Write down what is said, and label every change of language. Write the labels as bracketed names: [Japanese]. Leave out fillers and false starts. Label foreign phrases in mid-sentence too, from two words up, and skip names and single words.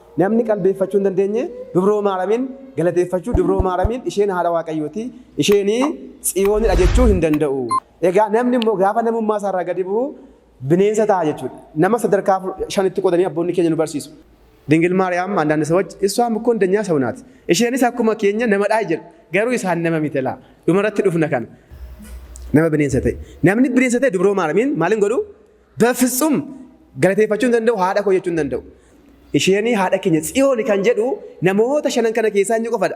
[Oromo] namni qalbeeffachuu hin dandeenye dubroo maaramiin galateeffachuu dubroo maaramiin isheen haadha waaqayyooti isheenii tsiyoonidha jechuu hin danda'u. Egaa namni immoo gaafa namummaa isaarraa gadi bu'u bineensa ta'a jechuudha. Nama sadarkaa 5tti qodanii abboonni keenya nu barsiisu. Dingil Maariyaam [Amharic] አንዳንድ ሰዎች እሷም እኮ እንደኛ ሰው ናት [Oromo] isheenis akkuma keenya namadha jedhu garuu isaan nama miti laa dhumarratti dhufna kana nama bineensa ta'e namni bineensa ta'e dubroo maaramiin maalin godhu በፍጹም galateeffachuu hin danda'u haadha koo jechuu hin danda'u. Isheenii haadha keenya tsiyooni kan jedhu namoota 5 kana keessaa inni qofadha.